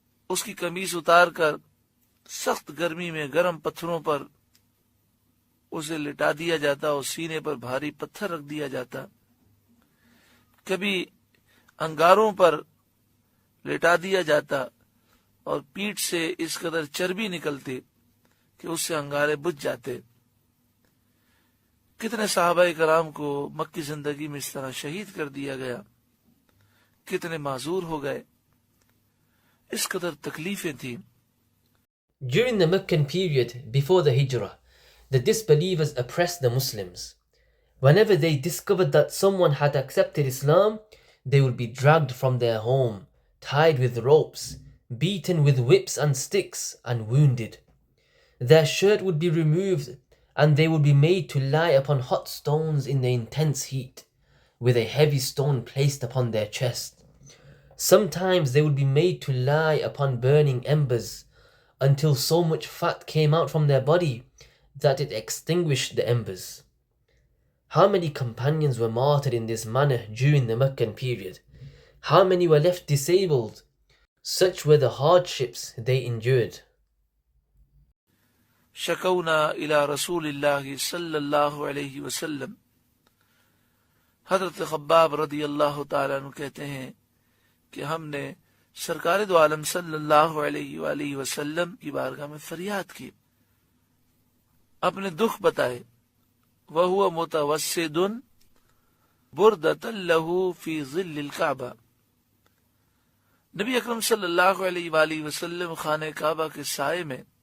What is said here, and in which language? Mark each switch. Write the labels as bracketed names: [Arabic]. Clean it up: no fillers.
[Urdu] اس کی قمیص اتار کر سخت گرمی میں گرم پتھروں پر اسے لٹا دیا جاتا اور سینے پر بھاری پتھر رکھ دیا جاتا، کبھی انگاروں پر لٹا دیا جاتا اور پیٹھ سے اس قدر چربی نکلتی کہ اس سے انگارے بجھ جاتے۔ کتنے صحابہ کرام کو مکی زندگی میں اس طرح شہید کر دیا گیا، کتنے معذور ہو گئے، اس قدر تکلیفیں تھیں۔ [English] During the Meccan period before the Hijrah, the disbelievers oppressed the Muslims. Whenever they discovered that someone had accepted Islam, they would be dragged from their home, tied with ropes, beaten with whips and sticks, and wounded. Their shirt would be removed, and they would be made to lie upon hot stones in the intense heat, with a heavy stone placed upon their chest. Sometimes they would be made to lie upon burning embers, until so much fat came out from their body that it extinguished the embers. How many companions were martyred in this manner during the Meccan period? How many were left disabled? Such were the hardships they endured. [Arabic] شکونا الى رسول اللہ [Urdu] صلی اللہ علیہ وسلم، حضرت خباب رضی اللہ تعالیٰ عنہ کہتے ہیں کہ ہم نے سرکار دو عالم صلی اللہ علیہ وآلہ وسلم کی بارگاہ میں فریاد کی، اپنے دکھ بتائے۔ [Arabic] وَهُوَ مُتَوَسِّدٌ بُرْدَةً لَهُ فِي ظِلِّ الْكَعْبَةِ، [Urdu] نبی اکرم صلی اللہ علیہ وآلہ وسلم خانہ کعبہ کے سائے میں